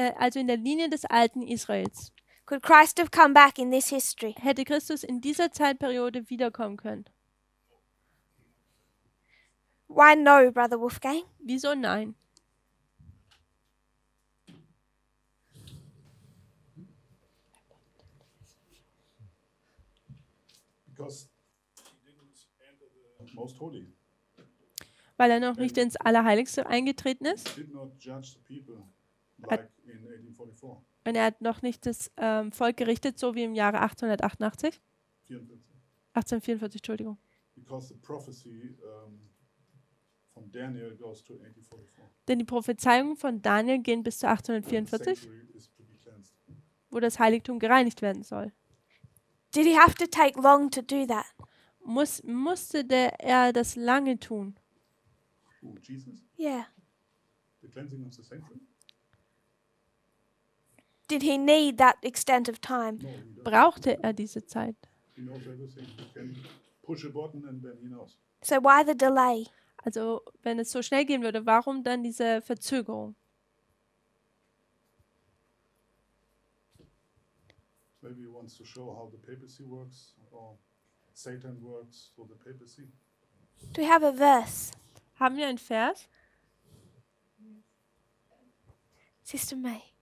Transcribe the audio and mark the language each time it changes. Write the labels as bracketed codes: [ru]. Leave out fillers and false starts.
[de] Also in der Linie des alten Israels. [en] Could Christ have come back in this history? [de] Hätte Christus in dieser Zeitperiode wiederkommen können? [en] Why no, Brother Wolfgang? [de] Wieso nein? [en] Because he didn't enter the most holy. [de] Weil er noch nicht ins Allerheiligste eingetreten ist. [en] He did not judge the people like in 1844. [de] Und er hat noch nicht das Volk gerichtet, so wie im Jahre 1888. 1844, Entschuldigung. [en] Because the prophecy von Daniel goes to 1844. [de] Denn die Prophezeiungen von Daniel gehen bis zu 1844, [en] Sanctuary is to be cleansed. [de] wo das Heiligtum gereinigt werden soll. [en] Did he have to take long to do that? [de] Musste er das lange tun? [en] Who, Jesus? Yeah. The cleansing of the sanctuary? Did he need that extent of time? No, he doesn't. [de] Brauchte er diese Zeit? [en] He knows everything. He can push a button and then he knows. So why the delay? [de] Also, wenn es so schnell gehen würde, warum dann diese Verzögerung? [en] Maybe he wants to show how the papacy works or Satan works for the papacy. Do we have a verse? [de] Haben wir einen Vers? [en] Sister May.